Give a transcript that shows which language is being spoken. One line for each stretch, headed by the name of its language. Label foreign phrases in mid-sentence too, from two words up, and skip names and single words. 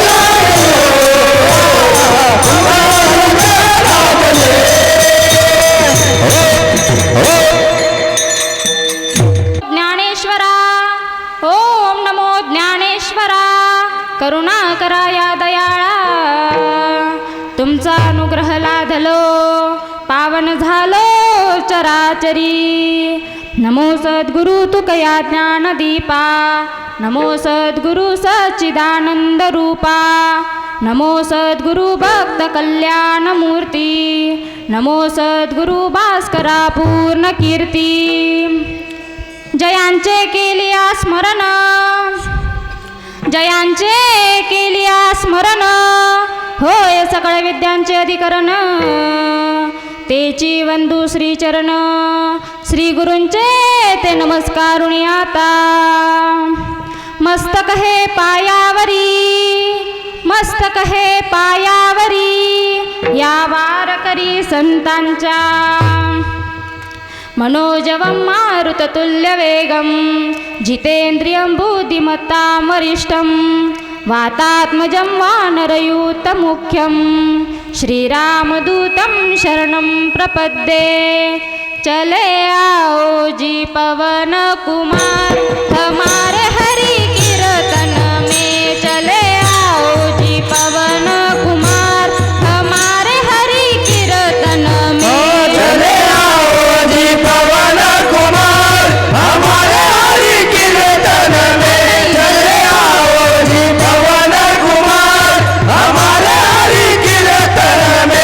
Marathi: ज्ञानेश्वरा ओम नमो ज्ञानेश्वरा करुणा करा या दयाळा तुमचा अनुग्रह लाधलो पावन झालो चराचरी नमो सद्गुरु तुकया ज्ञानदीपा नमो सद्गुरु सच्चिदानंद रूपा नमो सद्गुरु भक्त कल्याणमूर्ती नमो सद्गुरु भास्करा पूर्ण कीर्ती जयांचे केलिया स्मरण जयांचे केलिया स्मरण होय सकळ विद्यांचे अधिकरण तेची वंदू श्रीचरण श्री गुरूंचे ते नमस्कारुणी आता मस्तक हे पायावरी मस्तक हे पायावरी या वारकरी संतांच्या
Sanskrit: मनोजवं मारुततुल्यवेगं जितेन्द्रियं बुद्धिमत्तां वरिष्ठं वातात्मजं वानरयूतमुख्यं श्रीरामदूतं शरणं प्रपद्ये
Hindi: चले आओ जी पवन कुमार हमारे हरि कीर्तन में चले आओ जी पवन कुमार हमारे हरि कीर्तन में चले आओ जी पवन कुमार हमारे हरि कीर्तन में चले आओ जी पवन कुमार हमारे हरि कीर्तन में